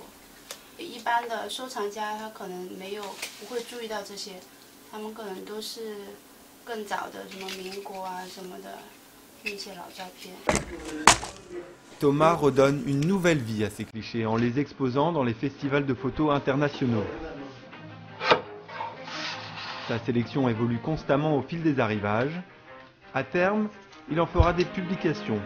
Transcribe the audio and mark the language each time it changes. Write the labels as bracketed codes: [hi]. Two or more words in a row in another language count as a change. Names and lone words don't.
[zh] 一般的收藏家他可能不会注意到这些，他们可能都是更早的什么民国啊什么的那些老照片。 [fr] Thomas redonne une nouvelle vie à ces clichés en les exposant dans les festivals de photos internationaux. Sa sélection évolue constamment au fil des arrivages. À terme, il en fera des publications.